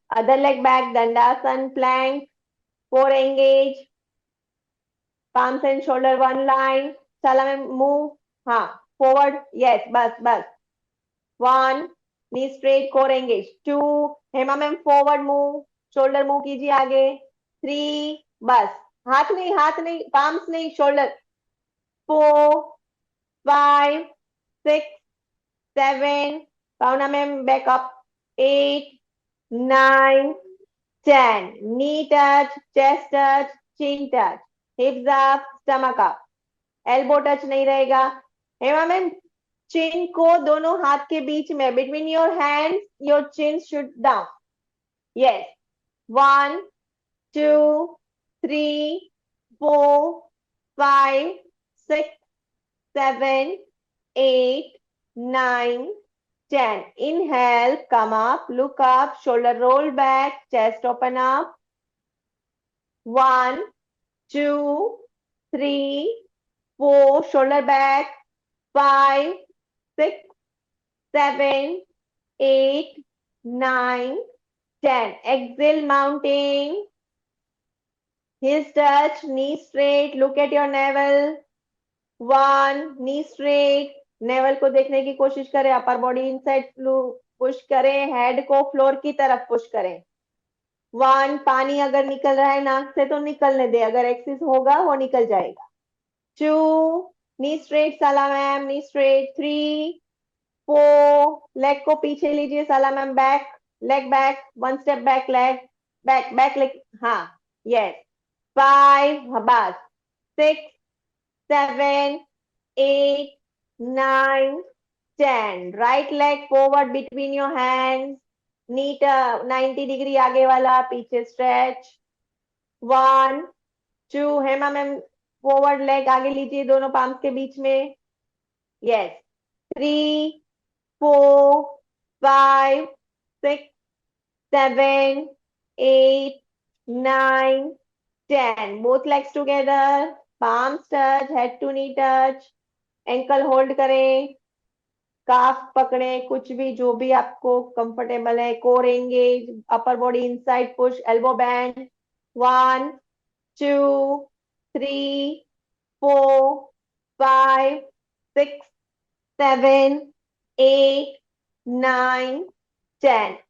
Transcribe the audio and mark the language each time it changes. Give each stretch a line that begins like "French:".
English: Other leg back, dandasana, plank, core engage, palms and shoulder one line.
Hindi: चला मैं
English: move, हाँ, forward, yes, बस 1, knee straight, core engage। 2, Hema ma'am forward move, shoulder move
Hindi: कीजिए आगे। 3, बस, हाथ नहीं, palms नहीं, shoulder।
English: 4, 5, 6, 7, Pavana ma'am back up। 8, 9, 10, knee touch, chest touch, chin touch, hips up, stomach up, elbow touch
Hindi: नहीं रहेगा।
English: Hema ma'am
Hindi: चिन को दोनों हाथ के बीच में,
English: between your hands, your chin should down. Yes. 1, 2, 3, 4, 5, 6, 7, 8, 9, 10. Inhale, come up, look up, shoulder roll back, chest open up. 1, 2, 3, 4, shoulder back. 5, 6, 7, 8, 9, 10. Exhale, mountain. Heels touch, knee straight, look at your navel.
Hindi: 1,
English: knee straight,
Hindi: naval को देखने की कोशिश करें, upper body inside push करें, head को floor की तरफ push करें. 1, पानी अगर निकल रहा है नाक से तो निकलने दे, अगर एक्सिस होगा वो निकल जाएगा.
English: 2, knee straight Sala ma'am, knee straight. 3, 4,
Hindi: लेग को पीछे लीजिए
English: Sala ma'am, back, leg back, 1 step back, leg back, back leg, हाँ, yes. 5, बस. 6, 7, 8, 9, 10. Right leg forward between your hands. Knee 90 degree
Hindi: आगे वाला, पीछे
English: Stretch.
Hindi: 1, 2, Hema ma'am forward leg आगे लीजिए दोनों पाम्स के बीच में.
English: Yes. 3, 4, 5, 6, 7, 8, 9, 10. Both legs together. Palms touch, head to knee touch.
Hindi: Ankle hold करें, काफ पकड़े, कुछ भी जो भी आपको कंफर्टेबल है.
English: Core engage, upper body inside push, elbow bend. 1, 2, 3, 4, 5, 6, 7, 8, 9, 10.